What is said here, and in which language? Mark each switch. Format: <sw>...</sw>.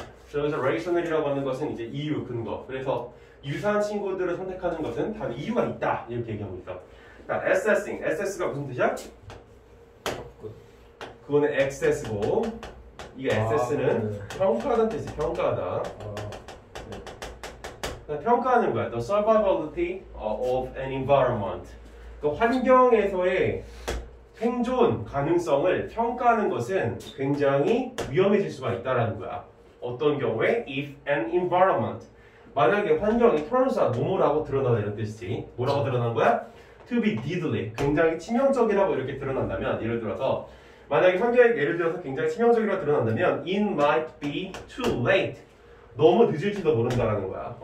<ko>그래서 rational이라고 하는 것은 이제 이유, 근거. 그래서 유사한 친구들을 선택하는 것은 다 이유가 있다. 이렇게 얘기하고 있어. 자, assessing. assess가 무슨 뜻이야? 그거는 access고 이 assess는 평가하다는 뜻이 평가하다. 평가하는 거야.</ko> <en>The survivability of an environment.</en> <ko>그 환경에서의 생존 가능성을 평가하는 것은 굉장히 위험해질 수가 있다라는 거야. 어떤 경우에</ko> <en>if an environment.</en> <ko>만약에 환경이</ko> <en>turns out</en> <ko>뭐뭐라고 드러나다 이런 뜻이지. 뭐라고 드러난 거야?</ko> <en>To be deadly.</en> <ko>굉장히 치명적이라고 이렇게 드러난다면 예를 들어서 만약에 환경이 예를 들어서 굉장히 치명적이라고 드러난다면</ko> <en>it might be too late.</en> <ko>너무 늦을지도 모른다라는 거야.</ko>